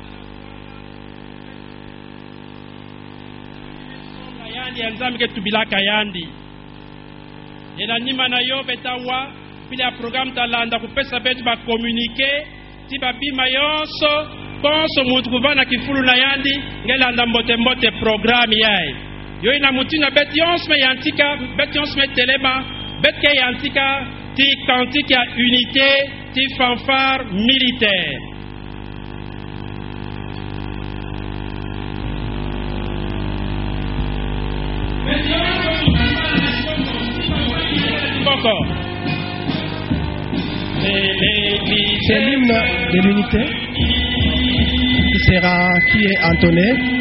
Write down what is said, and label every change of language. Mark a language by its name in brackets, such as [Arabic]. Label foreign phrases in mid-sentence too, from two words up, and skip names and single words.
[Kituba (Democratic Republic of Congo)] Vasula yandi yanzami ke tubilaka yandi ena ndima na yo beta wa pili ya programme talanda kupesa betu ba communiquer ti babima yonso konso mutu kuvana kifulu na yandi ngelanda mbote programme yae yo ina mutina beti yonso me yantika beti yonso me telema betke yantika ti cantique ya unité ti [French] fanfare militaire C'est l'hymne de l'unité qui est entonné.